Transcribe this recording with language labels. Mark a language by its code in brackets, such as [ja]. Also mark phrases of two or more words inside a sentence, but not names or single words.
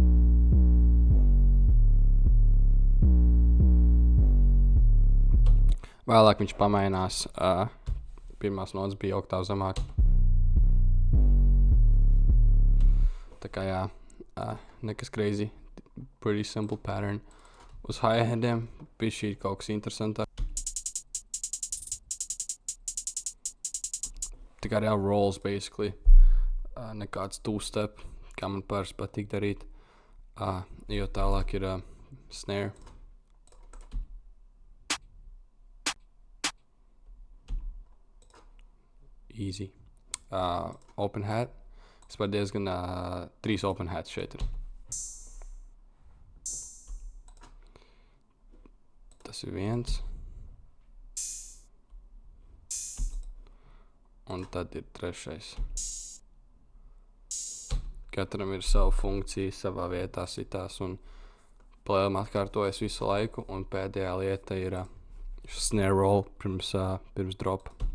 [lv] Vēlāk viņš pamainās, pirmās notas bija oktāvu zemāk. Tā kā jā, nekas crazy. [en] Pretty simple pattern. [lv] Uz hi-hatiem bija šī kaut kas interesantāk. Tikai reāli rolls, basically. Nekāds two-step, kā man parasti patīk darīt. Jo tālāk ir snare. [en] Easy. Open hat. [lv] Es par diezgan 3 [en] open hats [lv] šeit ir. Tas ir viens. Un tad ir trešais. Katram ir sava funkcija, savā vietā sitās, un plēlam atkārtojas visu laiku, un pēdējā lieta ir [en] snare roll [lv] pirms drop.